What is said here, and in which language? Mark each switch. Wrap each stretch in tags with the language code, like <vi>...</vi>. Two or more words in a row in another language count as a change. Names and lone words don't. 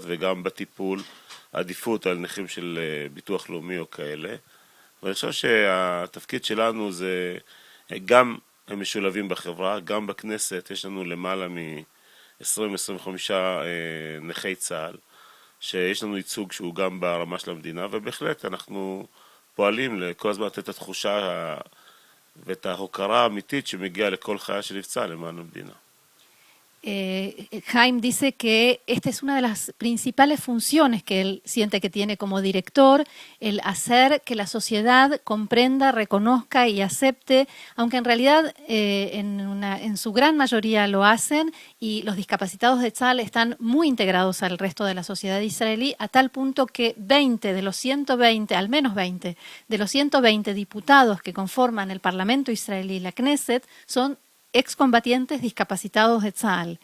<he>וגם בטיפול עדיפות על נכים של ביטוח לאומי או כאלה, ואני חושב שהתפקיד שלנו זה גם הם משולבים בחברה, גם בכנסת יש לנו למעלה מ-20-25 נכי צה"ל, שיש לנו ייצוג שהוא גם ברמה של המדינה, ובהחלט אנחנו פועלים לכל הזמן לתת את התחושה ואת ההוקרה האמיתית שמגיעה לכל חיה שנפצע למען המדינה.</he> <es>Jaime dice que esta es una de las principales funciones que él siente que tiene como director, el hacer que la sociedad comprenda, reconozca y acepte, aunque en realidad en su gran mayoría lo hacen, y los discapacitados de Tzal están muy integrados al resto de la sociedad israelí, a tal punto que 20 de los 120, al menos 20 de los 120 diputados que conforman el Parlamento israelí, la Knesset, son excombatientes discapacitados de Tzal.</es>